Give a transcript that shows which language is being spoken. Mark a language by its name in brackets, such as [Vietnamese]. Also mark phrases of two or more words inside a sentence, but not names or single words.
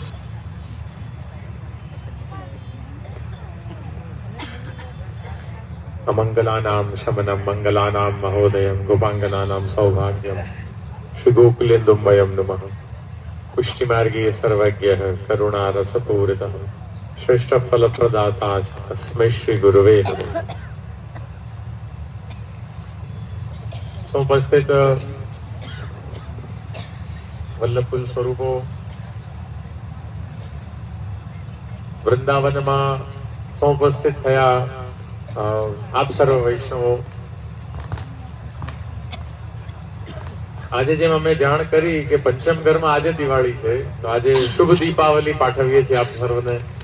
[Sanskrit] अमंगलानां शमनं मंगलानां महोदयं गोपांगनानां सौभाग्यं श्री गोकुलेन्दुम्बयं नमः. पुष्टिमार्गे सर्वज्ञः करुणारसपूरितः श्रेष्ठ फलप्रदाता च तस्मै श्री गुरुवे नमः. [Gujarati] ઉપસ્થિત વલ્લભકુલ સ્વરૂપો, વૃંદાવનમાં ઉપસ્થિત થયા આપ સર્વ વૈષ્ણવો, આજે જેમ અમે જાણ કરી કે પંચમ ઘરમાં આજે દિવાળી છે, તો આજે શુભ દીપાવલી પાઠવીએ છીએ આપ સર્વને.